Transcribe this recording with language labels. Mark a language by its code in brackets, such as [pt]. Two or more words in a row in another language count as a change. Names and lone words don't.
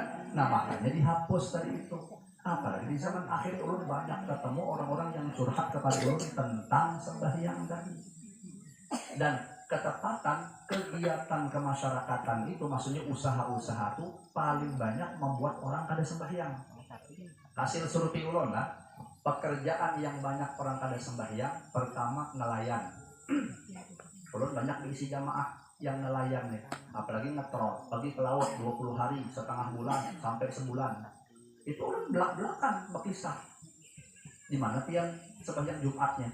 [bjn] Nah makanya dihapus tadi itu. Apalagi di zaman akhir ulun banyak ketemu orang-orang yang curhat kepada ulun tentang sembahyang tadi. Dan ketepatan kegiatan kemasyarakatan itu, maksudnya usaha-usaha itu paling banyak membuat orang kada sembahyang. Hasil survei ulun lah, pekerjaan yang banyak orang kada sembahyang, pertama nelayan. Ulun banyak diisi jamaah yang nelayan nih, apalagi ngetrol, pergi ke laut 20 hari, setengah bulan, sampai sebulan. Itu ulun belak-belakan berkisah. Di mana pian sembahyang Jumatnya?